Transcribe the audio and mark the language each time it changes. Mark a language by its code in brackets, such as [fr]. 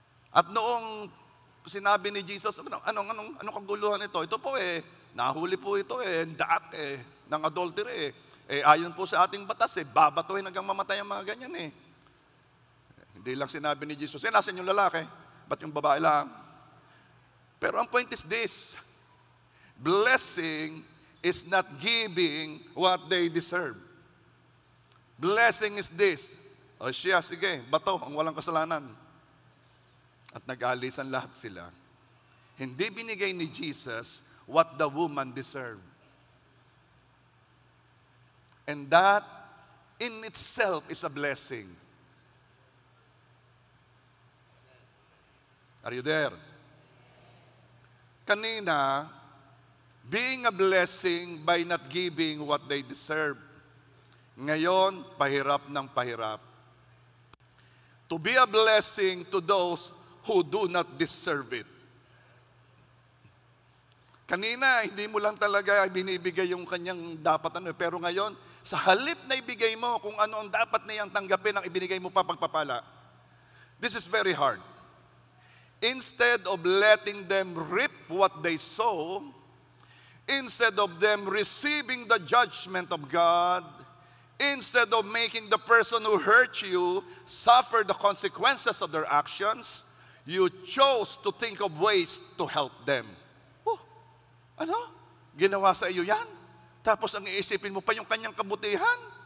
[tl] At noong sinabi ni Jesus, anong kaguluhan ito? Ito po nahuli po ito daat ng adultery ayon po sa ating batas babatuhin hanggang mamatay ang mga ganyan Hindi lang sinabi ni Jesus, nasan yung lalaki? Ba't yung babae lang? [en] Pero ang point is this, blessing is not giving what they deserve. Blessing is this, [tl] siya, sige, bato, ang walang kasalanan. At nag-aalisan lahat sila. Hindi binigay ni Jesus [en] what the woman deserved. And that in itself is a blessing. Are you there? Kanina, being a blessing by not giving what they deserve. [tl] Ngayon, pahirap ng pahirap. [en] To be a blessing to those who do not deserve it. [tl] Kanina, hindi mo lang talaga binibigay yung kanyang dapat pero ngayon, sa halip na ibigay mo kung ano ang dapat niyang tanggapin ang ibinigay mo pa pagpapala. [en] This is very hard. Instead of letting them reap what they sow, instead of them receiving the judgment of God, instead of making the person who hurt you suffer the consequences of their actions, you chose to think of ways to help them. [tl] Ano? Ginawa sa iyo yan? Tapos ang iisipin mo pa yung kanyang kabutihan?